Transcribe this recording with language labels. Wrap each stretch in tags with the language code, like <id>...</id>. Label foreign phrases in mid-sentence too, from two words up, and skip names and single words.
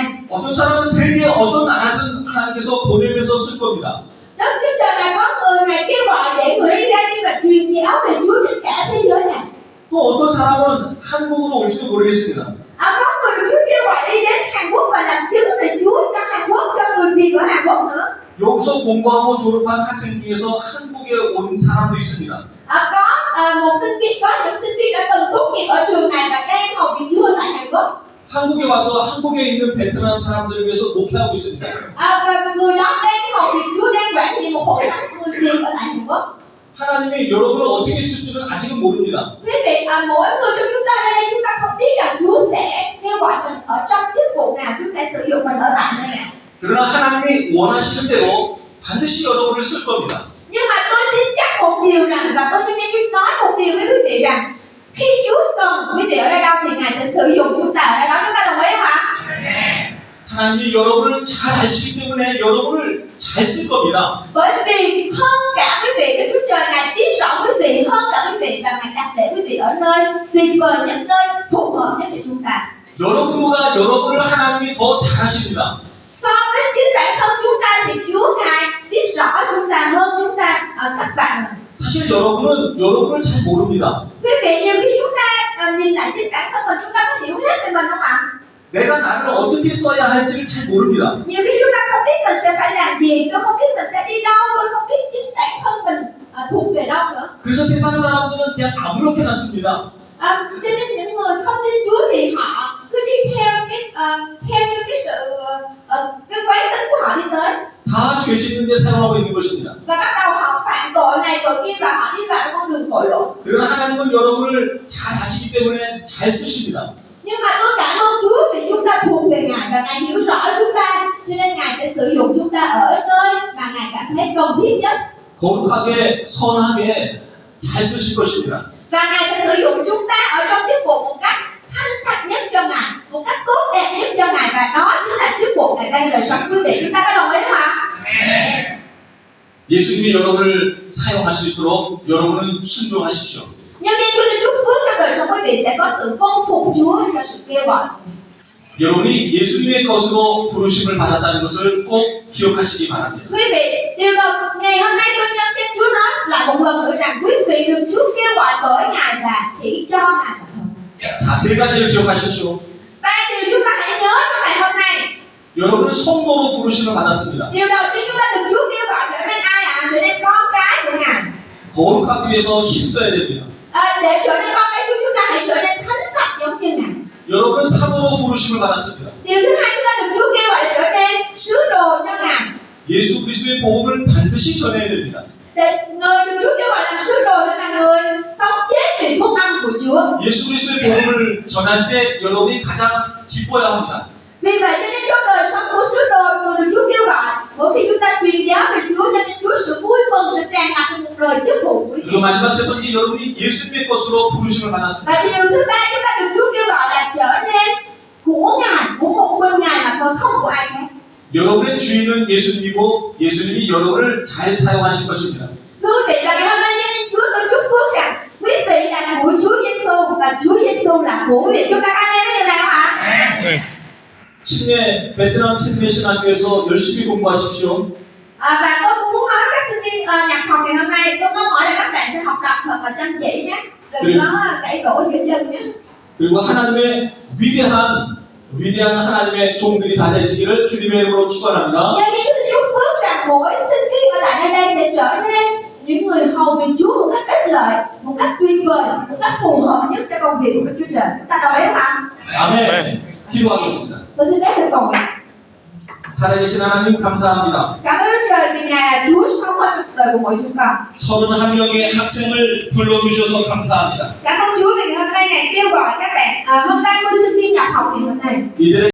<ko>어떤 사람은 세계 어떤 나라든 하나님께서 보내면서 쓸 겁니다.</ko> <vi>Đức Chúa Trời Ngài có người Ngài kêu gọi để người đi ra đi và truyền giáo về Chúa trên cả thế giới này.</vi> <ko>또 어떤 사람은 한국으로 올지도 모르겠습니다.</ko> <vi>Có người được Chúa kêu gọi đi đến Hàn Quốc và làm chứng về Chúa cho Hàn Quốc, cho người Việt ở Hàn Quốc nữa.</vi> <ko>여기서 공부하고 졸업한 학생 중에서 한국에 온 사람도 있습니다.</ko> <vi>Có một sinh viên, có những sinh viên đã từng tốt nghiệp ở trường này và đang học việc Chúa tại Hàn Quốc.</vi> <ko>한국에 와서 한국에 있는 베트남 사람들을 위해서 목회하고 있습니다.</ko> <vi>Và người đó đang học việc Chúa, đang quản trị một hội thánh người Việt ở tại Hàn Quốc.</vi> <ko>하나님이 여러분을 어떻게 쓸지는 아직은 모릅니다.</ko> <vi>Quý vị, mỗi người trong chúng ta ở đây chúng ta không biết rằng Chúa sẽ kêu gọi mình ở trong chức vụ nào, Chúa sẽ sử dụng mình ở tại nơi nào.</vi> <ko>그러나 하나님이 원하시는 대로 반드시 여러분을 쓸 겁니다.</ko> <vi>Nhưng mà tôi tin chắc một điều rằng, và tôi nghe Chúa nói một điều với quý vị rằng khi Chúa cần quý vị ở đây đâu thì Ngài sẽ sử dụng chúng ta ở đây đó. Chúng ta đồng ý không ạ?</vi> <ko>하나님이 여러분을 잘 아시기 때문에 여러분을 잘 쓸 겁니다.</ko> <vi>Bởi vì hơn cả quý vị, Đức Chúa Trời Ngài biết rõ quý vị hơn cả quý vị, và Ngài đặt để quý vị ở nơi tuyệt vời nhất, nơi phù hợp nhất cho chúng ta.</vi> <ko>여러분보다 여러분을 하나님이 더 잘 아십니다.</ko> <vi>So với chính bản thân chúng ta thì Chúa Ngài biết rõ chúng ta hơn chúng ta ở các bạn.</vi> <ko>사실 여러분은 여러분을 잘 모릅니다.</ko> <vi>Quý vị, nhiều khi chúng ta nhìn lại chính bản thân mình, chúng ta có hiểu hết về mình không ạ?</vi> <ko>내가 나를 어떻게 써야 할지를 잘 모릅니다.</ko> <vi>Nhiều khi chúng ta không biết mình sẽ phải làm gì, tôi không biết mình sẽ đi đâu, tôi không biết chính bản thân mình thuộc về đâu nữa.</vi> <ko>그래서 세상 사람들은 그냥 아무렇게 놨습니다.</ko> <vi>Cho nên những người không tin Chúa thì họ cứ đi theo như cái sự cái quán tính của họ đi tới,</vi> <ko>다 죄 짓는데 사용하고 있는 것입니다.</ko> <vi>và bắt đầu họ phạm tội này tội kia và họ đi vào con đường tội lỗi.</vi> <ko>그러나 하나님은 여러분을 잘 아시기 때문에 잘 쓰십니다.</ko> <vi>Nhưng mà tôi cảm ơn Chúa vì chúng ta thuộc về Ngài và Ngài hiểu rõ chúng ta, cho nên Ngài sẽ sử dụng chúng ta ở nơi mà Ngài cảm thấy cần thiết nhất.</vi> <ko>거룩하게 선하게 잘 쓰실 것입니다.</ko> <vi>Và Ngài sẽ sử dụng chúng ta ở trong chức vụ một cách thanh sạch nhất cho Ngài, một cách tốt đẹp nhất cho Ngài, và đó chính là chức vụ Ngài đang đời sống quý vị. Chúng ta có đồng ý không ạ?</vi> <ko>예수님이 여러분을 사용할 수 있도록 여러분은 순종하십시오.</ko> <vi>Nhân viên Chúa cho chúc phước trong đời sống quý vị sẽ có sự vâng phục Chúa cho sự kêu gọi.</vi> <ko>여러분이 예수님의 것으로 부르심을 받았다는 것을 꼭 기억하시기 바랍니다.</ko> <vi>Quý vị, điều đầu ngày hôm nay tôi nhân viên Chúa nói là một lần nữa rằng quý vị được Chúa kêu gọi bởi Ngài và chỉ cho Ngài mà thôi.</vi> <ko>자, 세 가지를 기억하십시오.</ko> <vi>Ba điều chúng ta hãy nhớ trong ngày hôm nay.</vi> <ko>여러분은 성도로 부르심을 받았습니다.</ko> <vi>Điều đầu tiên chúng ta được Chúa kêu gọi trở nên ai ạ? Trở nên con cái của Ngài.</vi> <ko>거룩하기 위해서 힘써야 됩니다.</ko> <vi>Để trở nên con cái Chúa, chúng ta hãy trở nên thánh sạch giống như Ngài.</vi> <ko>여러분은 사도로 부르심을 받았습니다.</ko> <vi>Điều thứ hai chúng ta được Chúa kêu gọi trở nên sứ đồ cho Ngài.</vi> <ko>예수 그리스도의 복음을 반드시 전해야 됩니다.</ko> <vi>Để người được Chúa kêu gọi làm sứ đồ là người sống chết vì phúc âm của Chúa.</vi> <ko>예수 그리스도의 복음을 전할 때 여러분이 가장 기뻐야 합니다.</ko> <vi>Vì vậy cho nên trong đời sống của sứ đồ, người được Chúa kêu gọi, mỗi khi chúng ta truyền giáo về Chúa, cho nên Chúa sự vui mừng, sự tràn ngập trong một đời chức vụ của quý vị.</vi> <ko>그리고 마지막 세 번째 여러분이 예수님의 것으로 부르심을 받았습니다.</ko> <vi>Và điều thứ ba chúng ta được Chúa kêu gọi là trở nên của Ngài, của một mình Ngài mà còn không của ai khác.</vi> <ko>여러분의 주인은 예수님이고 예수님이 여러분을 잘 사용하실 것입니다.</ko> <vi>Thưa quý vị, và ngày hôm nay cho nên Chúa tôi chúc phước rằng quý vị là của Chúa Giêsu và Chúa Giêsu là của quý vị. Chúng ta có nghe cái điều này không ạ?</vi> <ko>네. 침례, 베트남 침례 신학교에서 열심히 공부하십시오.</ko> <vi>Và tôi cũng muốn nói các sinh viên nhập học ngày hôm nay, tôi mong mỏi là các bạn sẽ học tập thật là chăm chỉ nhé, đừng có gãy cổ giữa chân nhé.</vi> <ko>그리고 하나님의 위대한 하나님의 종들이 다 되시기를 주님의 이름으로 축원합니다.</ko> <vi>Nhân cái Chúa chúc phước rằng mỗi sinh viên ở tại nơi đây sẽ trở nên những người hầu việc Chúa một cách ích lợi, một cách tuyệt vời, một cách phù hợp nhất cho công việc của Đức Chúa Trời. Chúng ta đồng ý không ạ?</vi> <ko>아멘. 기도하겠습니다.</ko> <vi>Tôi xin phép được cầu nguyện.</vi> <ko>살아계신 하나님 감사합니다.</ko> <vi>Cảm ơn Đức Trời vì Ngài là Chúa sống ở trong đời của mỗi chúng con.</vi> <ko>31명의 학생을 불러주셔서 감사합니다.</ko> <vi>Cảm ơn Chúa vì ngày hôm nay Ngài kêu gọi các bạn hơn 30 sinh viên nhập học ngày hôm nay.</vi> <ko>이들의</ko>